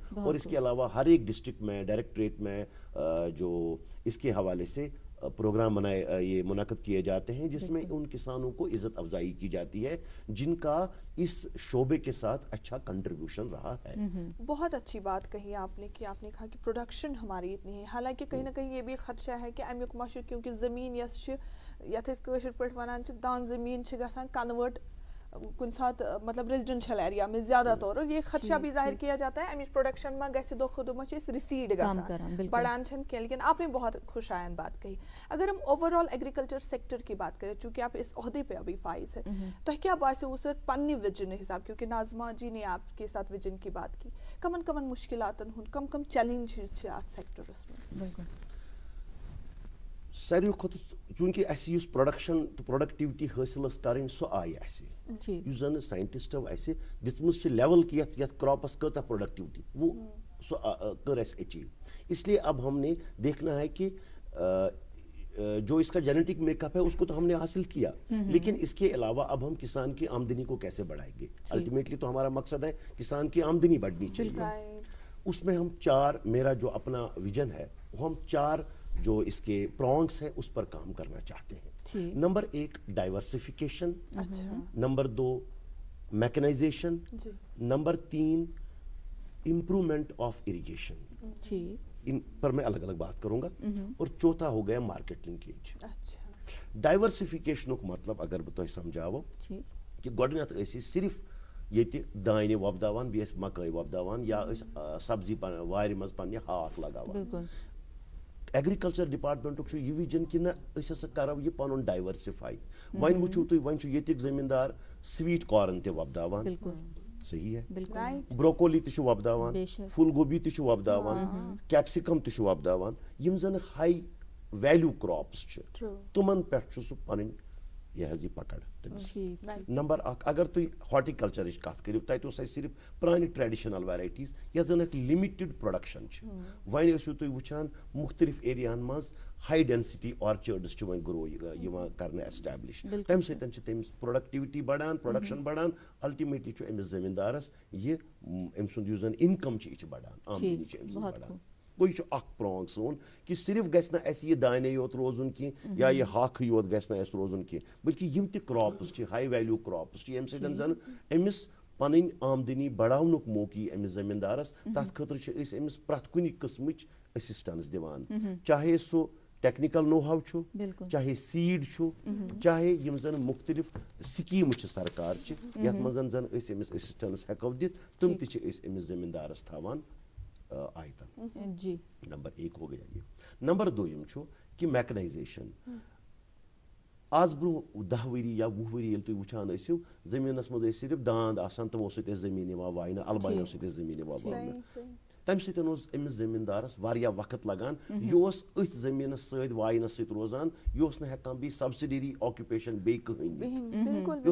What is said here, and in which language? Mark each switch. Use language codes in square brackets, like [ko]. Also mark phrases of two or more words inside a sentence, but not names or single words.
[ur] اور اس کے علاوہ ہر ایک ڈسٹرکٹ میں, ڈائریکٹریٹ میں جو اس کے حوالے سے پروگرام یہ منعقد کیے جاتے ہیں جس میں ان کسانوں کو عزت افزائی کی جاتی ہے جن کا اس شعبے کے ساتھ اچھا کنٹریبیوشن رہا ہے. بہت اچھی بات کہی آپ نے کہ آپ نے کہا کہ پروڈکشن ہماری اتنی ہے, حالانکہ کہیں نہ کہیں یہ بھی خدشہ ہے کہ [ks] امیک مشو کیونکہ زمین یتھ کٲشِر پٲٹھۍ ونان چھِ دان زمین چھِ گژھان کنورٹ کن سات مطلب [en] residential area [ur] میں زیادہ طور, اور یہ خدشہ بھی ظاہر کیا جاتا ہے [ks] امچ پروڈکشن میں گژھِ دۄہ کھۄتہٕ دۄہ ما چھِ أسۍ ریسیڈ گژھان, بڑھان چھنہٕ کینٛہہ. [ur] لیکن آپ نے بہت خوش آئند بات کہی. اگر ہم [en] overall agriculture sector [ur] کی بات کریں, چونکہ آپ اس عہدے پہ ابھی فائز ہے, [ks] تو کیا باسیو سر پننہِ وجن حساب, [ur] کیونکہ ناظمہ جی نے آپ کے ساتھ وجن کی بات کی, [ks] کمن کمن مشکلاتن ہند کم چیلنجز چھِ اتھ سیکٹرس میں؟ ساروی کھۄتہٕ چونکہ اَسہِ یُس پروڈکشن تہٕ پروڈکٹیوٹی حٲصِل ٲس کَرٕنۍ سۄ آیہِ اَسہِ, یُس زن ساینٹسٹو اَسہِ دِژمٕژ چھِ لیول کہ یتھ کراپس کۭژاہ پروڈکٹیوٹی وہ سۄ کٔر اَسہِ اچیو. [ur] اس لیے اب ہم نے دیکھنا ہے کہ جو اس کا [en] genetic makeup [ur] ہے اس کو تو ہم نے حاصل کیا, لیکن اس کے علاوہ اب ہم کسان کی آمدنی کو کیسے بڑھائیں گے. الٹیمیٹلی تو ہمارا مقصد ہے کسان کی آمدنی بڑھنی چاہیے. اس میں ہم 4, میرا جو اپنا ویژن ہے وہ ہم 4 جو اس کے پرانگس ہیں اس پر کام کرنا چاہتے ہیں. نمبر 1 ڈائیورسفیکیشن, نمبر 2 میکنائزیشن, نمبر 3 [en] improvement of irrigation. [ur] ان پر میں الگ الگ بات کروں گا. اور چوتھا ہو گیا [en] market linkage. [ur] ڈائیورسفیکیشن کا مطلب اگر [ks] بہ تہ سمجھاو کہ گۄڈنیتھ ٲسۍ صرف ییٚتہِ دانہِ وۄپداوان, بیٚیہِ ٲسۍ مکٲے وۄپداوان, یا ٲسۍ سبزی وارِ منٛز پننہِ ہاکھ لگاوان. ایگریکلچر ڈپارٹمنٹُک چھُ یہِ وِجن کہ نہ أسۍ ہسا کرو یہِ پنُن ڈائیورسفائی. وۄنۍ وٕچھو تُہۍ, وۄنۍ چھُ ییٚتِکۍ زٔمیٖندار [en] sweet corn [ks] تہِ وۄپداوان, [ur] صحیح ہے, [ks] بروکولی تہِ چھُ وۄپداوان, پھول گوبی تہِ چھُ وۄپداوان, کیپسِکم تہِ چھُ وۄپداوان. یِم زن [en] high value crops [ks] چھِ تِمن پٮ۪ٹھ چھُ سُہ پنٕنۍ یہ حظ یہ پکڑ تٔمِس. نمبر 1 اگر تُہۍ ہارٹیکلچرٕچ کتھ کٔرِو, تتہِ اوس اَسہِ صرف پرانہِ [en] traditional varieties [ks] یتھ زن اکھ لِمِٹڈ پروڈکشن چھِ. وۄنۍ ٲسِو تُہۍ وٕچھان مختلف ایریاہن منٛز [en] high density orchards [ks] چھِ وۄنۍ گرو یِوان کرنہٕ ایسٹیبلش. تمہِ سۭتۍ چھِ تٔمِس پروڈکٹیوٹی بڑان, پروڈکشن بڑان. الٹیمیٹلی چھُ أمِس زٔمیٖندارس یہِ أمۍ سُنٛد یُس زن انکم چھِ یہِ چھِ بڑان, آمدنی چھِ أمۍ سٕنٛز بڑان. گوٚو یہِ چھُ اکھ پرانگ سون کہ صرف گژھِ نہٕ اَسہِ یہِ دانے یوت روزُن کینٛہہ یا یہِ ہاکھٕے یوت گژھِ نہٕ اَسہِ روزُن کینٛہہ, بلکہ یِم تہِ کراپس چھِ [en] high value crops [ks] چھِ ییٚمہِ سۭتۍ زن أمِس پنٕنۍ آمدنی بڑاونُک موقعہٕ یی أمِس زٔمیٖندارس. تتھ خٲطرٕ چھِ أسۍ أمِس پرٛٮ۪تھ کُنہِ قٕسمٕچ اسسٹنس دِوان, چاہے سُہ [en] technical know-how [ks] چھُ, چاہے سیٖڈ چھُ, چاہے یِم زن مختلف سکیٖمہٕ چھِ سرکارچہِ یتھ منٛز زن أسۍ أمِس اسسٹنس ہٮ۪کو دِتھ, تِم تہِ چھِ أسۍ أمِس زٔمیٖندارس تھاوان آیتن [ur] جی نمبر 1 ہو گیا یہ [ks] نمبر 2 چھُ کہ میکنائزیشن آز برونٛہہ 10 ؤری یا 20 ؤری ییٚلہِ تُہۍ وٕچھان ٲسِو زٔمیٖنَس منٛز ٲسۍ صرف داند آسان تِمو سۭتۍ ٲسۍ زٔمیٖن یِوان واینہٕ البانیو سۭتۍ ٲسۍ زٔمیٖن یِوان واینہٕ تَمہِ سۭتۍ اوس أمِس زٔمیٖندارَس واریاہ وقت لگان یہِ اوس أتھۍ زٔمیٖنَس سۭتۍ واینَس سۭتۍ روزان یہِ اوس نہٕ ہٮ۪کان بیٚیہِ [en] subsidiary occupation [ks] بیٚیہِ کٕہٕنۍ نِتھ یہِ